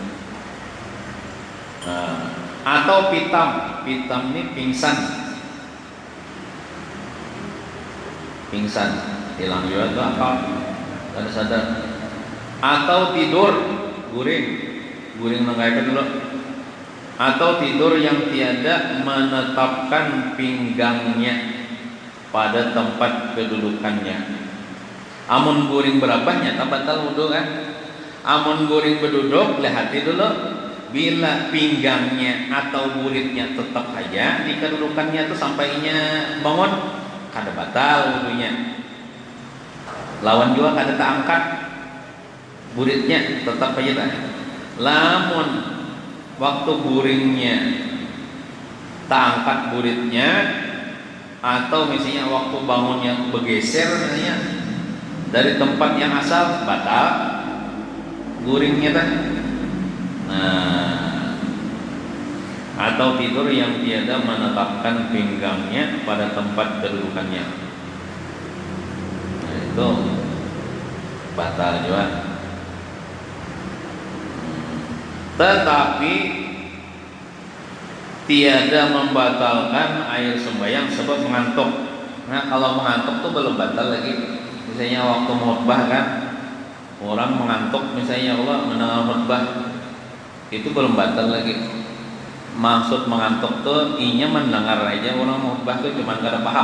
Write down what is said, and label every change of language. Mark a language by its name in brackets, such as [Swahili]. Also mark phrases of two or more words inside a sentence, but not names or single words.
[Banjar] Nah, atau pitam ini pingsan, hilang juga tuh akal, kada sadar. Atau tidur, guring nangkaikan dulu. [Malay] Atau tidur yang tiada menetapkan pinggangnya pada tempat kedudukannya. [Banjar] Amun guring berabahnya tak batal wudu kan. Amun guring berduduk, lihat dulu bila pinggangnya atau buritnya tetap aja di kedudukannya itu sampainya bangun, kada batal wudunya. Lawan juga kada terangkat buritnya tetap aja tak. Lamun waktu guringnya tak angkat buritnya, atau misalnya waktu bangunnya bergeser misalnya dari tempat yang asal, batal guringnya kan. [Malay] Nah, atau tidur yang tiada menetapkan pinggangnya pada tempat kedudukannya, nah, itu batal juga. Tetapi tiada membatalkan air sembahyang sebab mengantuk. [Banjar] Nah, kalau mengantuk tuh belum batal lagi. Misalnya waktu khutbah kan, orang mengantuk misalnya Allah mendengar khutbah, itu belum batal lagi. Maksud mengantuk tuh inya mendengar aja orang khutbah tuh cuma kada paham.